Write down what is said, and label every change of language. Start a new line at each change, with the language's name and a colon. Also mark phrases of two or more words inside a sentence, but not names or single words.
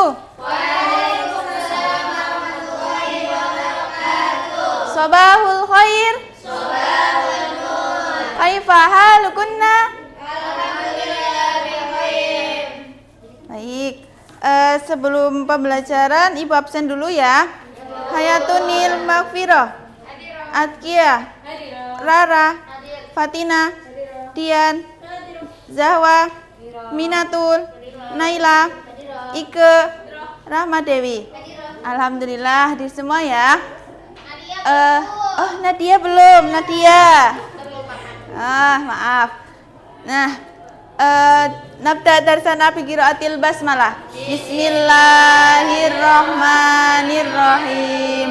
Arabic: وعليكم السلام ورحمة الله وبركاته. صباح الخير. صباح النور. كيف حالكن? الحمد لله بخير.
Indonesian: Baik. Sebelum pembelajaran Ibu absen dulu ya. Hayatunil Maghfirah. Atkia. Rara. Fatina. Dian, Zahwa, Minatul, Naila, Ike, Rahmadewi. Alhamdulillah di semua ya. Nadia belum, Nadia. Maaf.
Arabic: Nah, نبدأ درسنا بقراءة البسملة. بسم الله الرحمن الرحيم.